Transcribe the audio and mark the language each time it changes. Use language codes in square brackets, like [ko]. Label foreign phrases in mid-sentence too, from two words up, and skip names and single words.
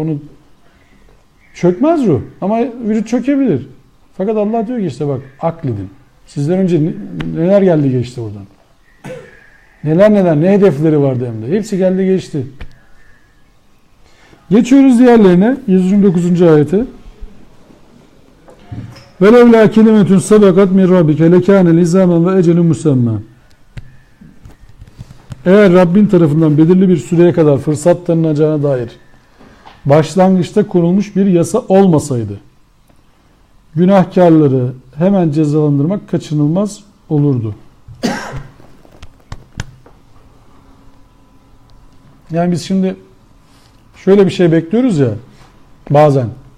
[tr] Onu çökmez ruh. Ama vücut çökebilir. Fakat Allah diyor ki işte bak akledin. Sizden önce neler geldi geçti buradan. Neler ne hedefleri vardı hem de. Hepsi geldi geçti. Geçiyoruz diğerlerine. 129. ayete. [ar] وَلَوْلَا كَلِمَةٌ سَبَقَتْ مِنْ رَبِّكَ لَكَانَ لِزَامًا وَاَجَلٌ مُسَمَّى. [tr] Eğer Rabbin tarafından belirli bir süreye kadar fırsat tanınacağına dair başlangıçta konulmuş bir yasa olmasaydı, günahkarları hemen cezalandırmak kaçınılmaz olurdu. Yani biz şimdi şöyle bir şey bekliyoruz ya bazen.